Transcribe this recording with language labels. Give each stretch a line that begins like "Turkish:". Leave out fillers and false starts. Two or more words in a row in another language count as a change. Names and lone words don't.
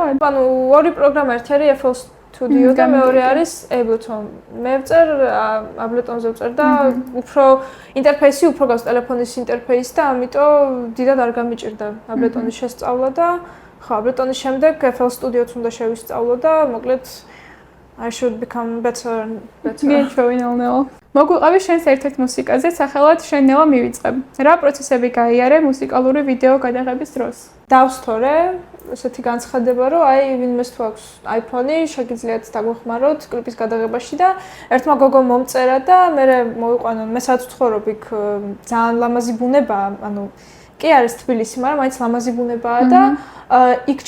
Georgian: ანუ ორი პროგრამა, ერთი არის FL Studio და მეორე არის Ableton. მე ვწერ Ableton-ზე ვწერ და უფრო ინტერფეისი უფრო გავს ტელეფონის ინტერფეისი და ამიტომ დიდად არ გამიჭირდა Ableton-ის შესწავლა და ხო, Ableton-ის შემდეგ FL Studio-ც უნდა შევისწავლო და მოკლედ
English: I should become better.
Georgian: გეჩვენილნეო. მოგვიყავი შენს ერთ-ერთ მუსიკაზე, სახელად შენ ნელა მივიწყებ. რა პროცესები გაიარე მუსიკალური ვიდეო გადაღების დროს? დავსთორე, ესეთი განცხადება, რომ აი ვინმეს თუ აქვს iPhone-ი, შეგიძლიათ დაგვეხმაროთ კლიპის გადაღებაში და ერთმა გოგომ მომწერა და მე მოვიყვანო, მე სადაც ვცხოვრობ იქ ძალიან ლამაზი ბუნებაა, ანუ კი არის თბილისი, მაგრამ მაინც ლამაზი ბუნებაა და იქ ჩავედით.